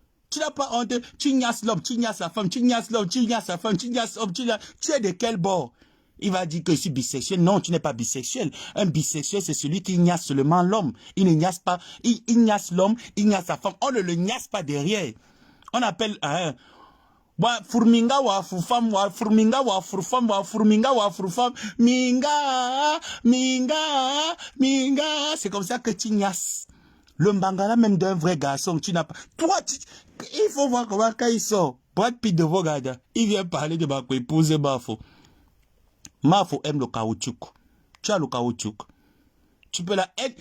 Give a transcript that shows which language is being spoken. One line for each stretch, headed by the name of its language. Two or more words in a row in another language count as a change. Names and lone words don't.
French: Tu n'as pas honte, tu niasses l'homme, tu niasses la femme, tu niasses l'homme, tu niasses la femme, tu niasses l'homme, tu es de quel bord? Il va dire que je suis bisexuel. Non, tu n'es pas bisexuel. Un bisexuel, c'est celui qui niasse seulement l'homme. Il ne niasse pas, il niasse l'homme, il niasse la femme. On ne le niasse pas derrière. On appelle, Fourminga wa furfam wa fourminga wa furfam wa fourminga wa furfam minga minga. C'est comme ça que tu niasses. Le mbangala même d'un vrai garçon, tu n'as pas. Toi, il faut voir comment quand il sort. Brad Pitt de Vogada, il vient parler de ma épouse Mafo. Mafo aime le caoutchouc. Tu as le caoutchouc. Tu peux la aider.